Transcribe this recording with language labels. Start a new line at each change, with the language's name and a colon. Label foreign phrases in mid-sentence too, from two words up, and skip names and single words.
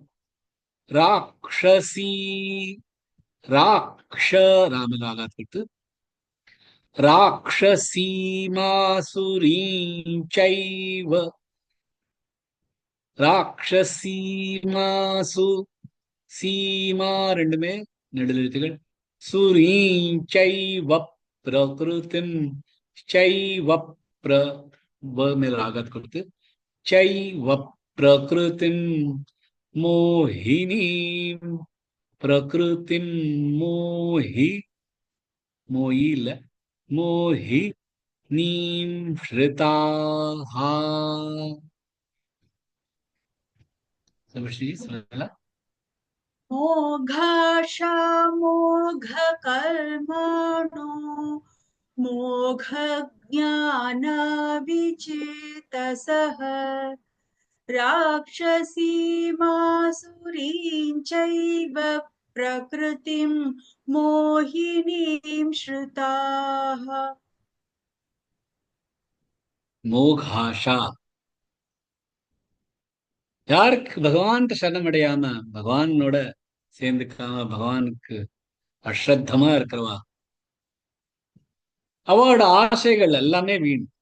Sanskrit: राक्षसि राक्ष
Tamil: ராமன் ஆகாத் கொடுத்து,
Sanskrit: राक्षसीमासुरीञ्चैव राक्षसीमासु सीमा
Tamil: ரெண்டுமே நெடில் எழுத்துகள்,
Sanskrit: सुरीञ्चैव प्रकृतिम् चैव प्र
Tamil: மேல ஆகாத் கொடுத்து,
Sanskrit: चैव प्रकृतिम् मोहिनीम् प्रकृतिम् मोहि मोयि இல்ல, मोहि नीम् श्रुताः. मोघाशा मोघकर्माणो मोघज्ञानविचेतसः राक्षसीमासुरीं चैव प्रकृतिं मोहिनीं श्रुताः.
Tamil: மோகாஷா, யாருக்கு பகவான் சரணமடையாம, பகவானோட சேர்ந்துக்காம, பகவானுக்கு அஸ்ரத்தமா இருக்கிறவா, அவளோட ஆசைகள் எல்லாமே வீண்.